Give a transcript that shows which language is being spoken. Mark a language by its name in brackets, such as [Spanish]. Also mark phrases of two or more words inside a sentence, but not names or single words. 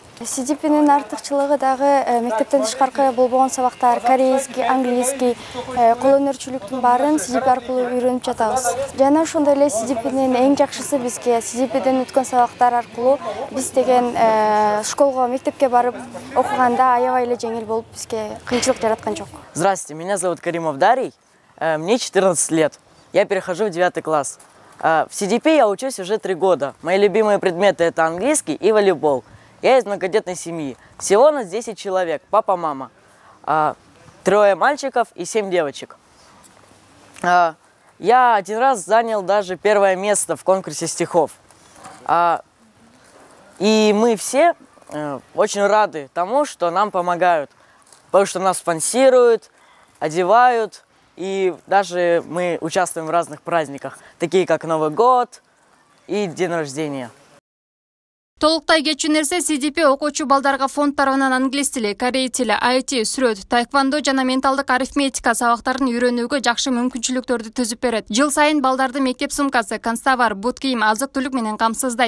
[Kyrgyz] CDP'нин артыкчылыгы дагы мектептен тышкаркы болбогон сабактар, [Russian] корейский, английский, [Kyrgyz] кол өнөрчүлүктүн баарын CDP аркылуу үйрөнүп жатабыз. Жана ошондой эле CDP'нин эң жакшысы бизге CDP'ден өткөн сабактар аркылуу биз деген школго, мектепке барып окуганда аябай эле жеңил болуп, бизге кыйынчылык жараткан жок. [Russian] Здравствуйте, меня зовут Каримов Дарий. Мне 14 лет. Я перехожу в 9 класс. В CDP я учусь уже 3 года. Мои любимые предметы это английский и волейбол. Я из многодетной семьи. Всего нас 10 человек, папа, мама. 3 мальчиков и 7 девочек. Я один раз занял даже 1 место в конкурсе стихов. И мы все очень рады тому, что нам помогают. Потому что нас спонсируют, одевают. И даже мы участвуем в разных праздниках, такие как Новый год и день рождения. [Kyrgyz] Толуктай кетчү нерсе CDP окуучу балдарга фонд тарабынан англис тили, корей тили, IT, сүрөт, таэквондо жана менталдык арифметика сабактарын үйрөнүүгө жакшы мүмкүнчүлүктөрдү түзүп берет. Жыл сайын балдарды мектеп сумкасы, канцтовар, бут кийим, азык-түлүк менен камсыздайт.